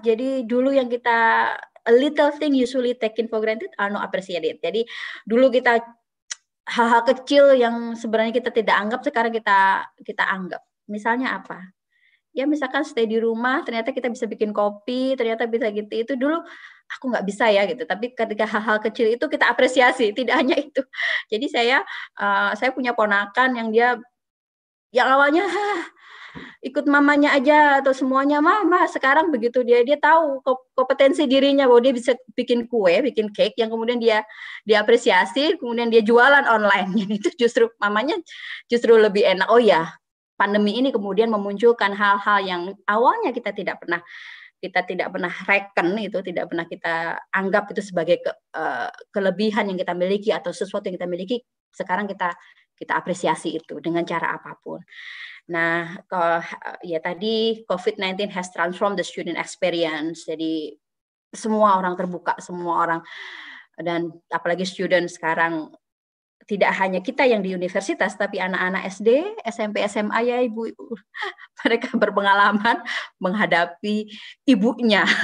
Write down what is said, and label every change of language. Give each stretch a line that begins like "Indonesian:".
Indonesian: Jadi dulu yang kita
English: a little thing usually taken for granted are not appreciated.
Indonesian: Jadi dulu kita hal-hal kecil yang sebenarnya kita tidak anggap, sekarang kita anggap. Misalnya apa? Ya misalkan stay di rumah, ternyata kita bisa bikin kopi, ternyata bisa gitu. Itu dulu aku nggak bisa ya gitu. Tapi ketika hal-hal kecil itu kita apresiasi, tidak hanya itu. Jadi saya punya ponakan yang dia yang awalnya ikut mamanya aja atau semuanya mama, sekarang begitu dia tahu kompetensi dirinya bahwa dia bisa bikin kue, bikin cake yang kemudian dia apresiasi, kemudian dia jualan online. Itu justru mamanya justru lebih enak. Oh ya, pandemi ini kemudian memunculkan hal-hal yang awalnya kita tidak pernah reckon, itu tidak pernah kita anggap itu sebagai kelebihan yang kita miliki atau sesuatu yang kita miliki. Sekarang kita apresiasi itu dengan cara apapun. Nah, ya tadi
English: COVID-19 has transformed the student experience.
Indonesian: Jadi semua orang terbuka, semua orang, dan apalagi student sekarang tidak hanya kita yang di universitas, tapi anak-anak SD, SMP, SMA ya Ibu, mereka berpengalaman menghadapi ibunya.